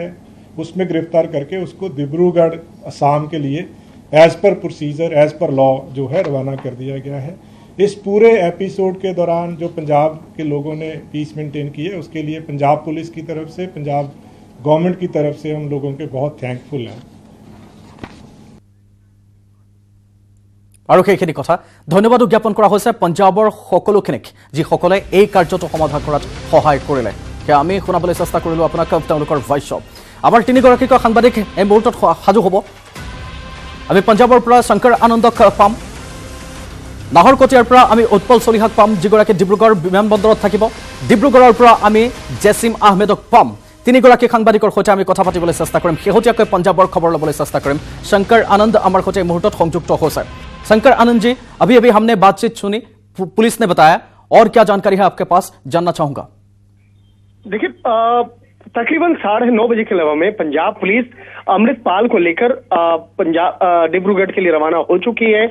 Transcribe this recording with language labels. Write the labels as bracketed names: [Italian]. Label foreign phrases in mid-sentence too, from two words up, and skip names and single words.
[Hindi] उसमें गिरफ्तार करके उसको डिब्रूगढ़ असम के लिए [English] as per procedure, as per law [Hindi] जो है रवाना कर दिया गया है। इस पूरे एपिसोड के दौरान जो पंजाब के लोगों ने [English] peace maintain [Hindi] की है उसके लिए पंजाब पुलिस की तरफ से, पंजाब गवर्नमेंट की तरफ से हम लोगों के बहुत थैंकफुल हैं। [Assamese] আৰু সেইখিনি কথা ধন্যবাদো জ্ঞাপন কৰা হৈছে পঞ্জাৱৰ সকলোখিনিক, যিসকলে এই কাৰ্যটো সমাধান কৰাত সহায় কৰিলে। সেয়া আমি শুনাবলৈ চেষ্টা কৰিলোঁ আপোনাক তেওঁলোকৰ ভইচ। আমাৰ তিনিগৰাকীকৈ সাংবাদিক এই মুহূৰ্তত সাজু হ'ব। আমি পঞ্জাৱৰ পৰা শংকৰ আনন্দক পাম, নাহৰকটীয়াৰ পৰা আমি উৎপল চলিহাক পাম, যিগৰাকী ডিব্ৰুগড় বিমানবন্দৰত থাকিব। ডিব্ৰুগড়ৰ পৰা আমি জেছিম আহমেদক পাম। তিনিগৰাকী সাংবাদিকৰ সৈতে আমি কথা পাতিবলৈ চেষ্টা কৰিম, শেহতীয়াকৈ পঞ্জাৱৰ খবৰ ল'বলৈ চেষ্টা কৰিম। শংকৰ আনন্দ আমাৰ সৈতে এই মুহূৰ্তত সংযুক্ত হৈছে। [Hindi] शंकर आनंद जी, अभी हमने बातचीत सुनी, पुलिस ने बताया, और क्या जानकारी है आपके पास, जानना चाहूंगा। देखिए, तकरीबन 9:30 बजे के लगभग में पंजाब पुलिस अमृतपाल को लेकर पंजाब डिब्रूगढ़ के लिए रवाना हो चुकी है।